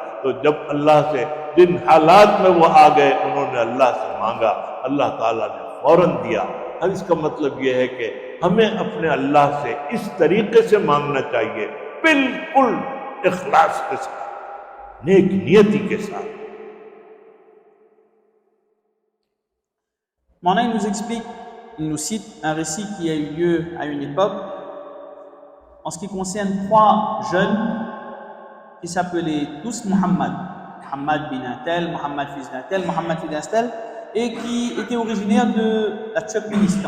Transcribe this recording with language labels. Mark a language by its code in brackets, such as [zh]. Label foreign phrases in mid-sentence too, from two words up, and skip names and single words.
[ur] تو جب اللہ سے جن حالات میں وہ آ گئے، انہوں نے اللہ سے مانگا، اللہ تعالیٰ نے فوراً دیا. اب اس کا مطلب یہ ہے کہ ہمیں اپنے اللہ سے اس طریقے سے مانگنا چاہیے، بالکل اخلاص کے ساتھ، نیک نیتی کے ساتھ. [fr] Maintenant, il nous explique, il nous cite un récit qui a eu lieu à une époque en ce qui concerne 3 jeunes qui s'appelaient tous Muhammad. Muhammad bin un tel, Muhammad fils d'un tel, Muhammad fils d'un tel, et qui étaient originaires de la Turkménistan.